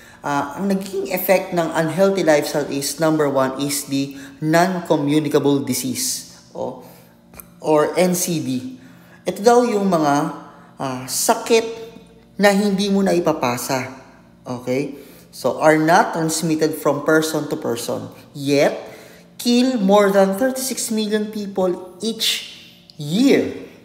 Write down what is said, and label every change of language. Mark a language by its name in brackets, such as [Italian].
[Filipino] Ang naging [English] effect ng unhealthy lifestyle is, number 1 is the non-communicable disease or NCD. [Filipino] Ito daw yung mga sakit na hindi mo na ipapasa. [English] Okay? So, are not transmitted from person to person, yet kill more than 36 million people each year.